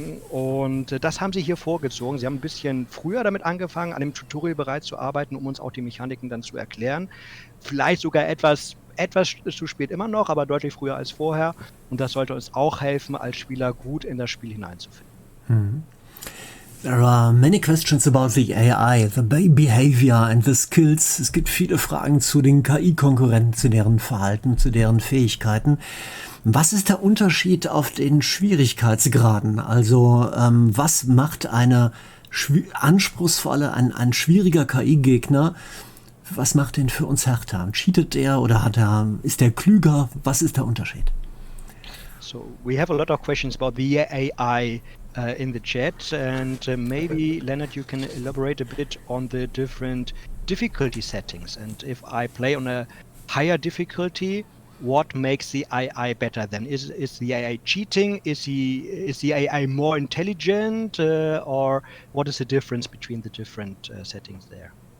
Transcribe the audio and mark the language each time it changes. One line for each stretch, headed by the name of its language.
German: Und das haben sie hier vorgezogen. Sie haben ein bisschen früher damit angefangen, an dem Tutorial bereits zu arbeiten, um uns auch die Mechaniken dann zu erklären. Vielleicht sogar etwas zu spät immer noch, aber deutlich früher als vorher. Und das sollte uns auch helfen, als Spieler gut in das Spiel hineinzufinden. Mhm.
English: There are many questions about the AI, the behavior and the skills.
German: Es gibt viele Fragen zu den KI-Konkurrenten, zu deren Verhalten, zu deren Fähigkeiten. Was ist der Unterschied auf den Schwierigkeitsgraden? Also was macht eine anspruchsvolle, ein schwieriger KI-Gegner, was macht den für uns härter? Cheatet der oder ist der klüger? Was ist der Unterschied?
English: So we have a lot of questions about the AI in the chat, and maybe Lennart, you can elaborate a bit on the different difficulty settings, and if I play on a higher difficulty, what makes the AI better then? Is the AI cheating? Is the AI more intelligent, or what is the difference between the different settings there?